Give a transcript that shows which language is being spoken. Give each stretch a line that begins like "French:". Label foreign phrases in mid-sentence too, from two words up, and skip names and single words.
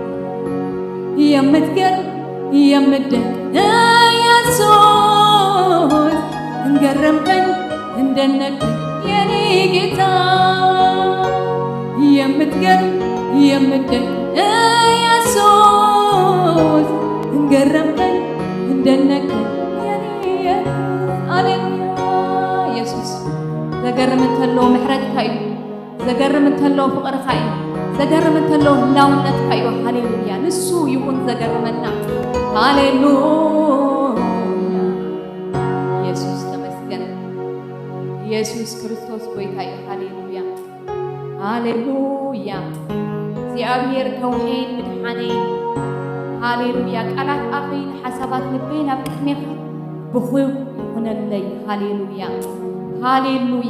Amharic: የምትገርም የምትደንቅ ኢየሱስ እንገረምከኝ እንደነቀኝ የኔ ጌታ የምትገርም የምትደንቅ ኢየሱስ እንገረምከኝ እንደነቀኝ የኔ
Tigrinya: ሃሌሉያ ኢየሱስ ዘገርም እንተሎ ምሕረትካ እዩ ዘገርም እንተሎ ፍቕርካ እዩ ዘገርም እንተሎ ህላውነትካ እዩ ሃሌሉያ ንሱ ይኹን ዘገርመና ሃሌሉያ ኢየሱስ ተመስገን ኢየሱስ ክርስቶስ ጐይታ እዩ ሃሌሉያ ሃሌሉያ እግዚአብሔር ከውሒን ምድሓነይን ሃሌሉያ ቃላት ኣፈይን ሓሳባት ልበይን ኣብ ቅድሜኻ ብኹብ ይኹነለይ ሃሌሉያ ሃሌሉያ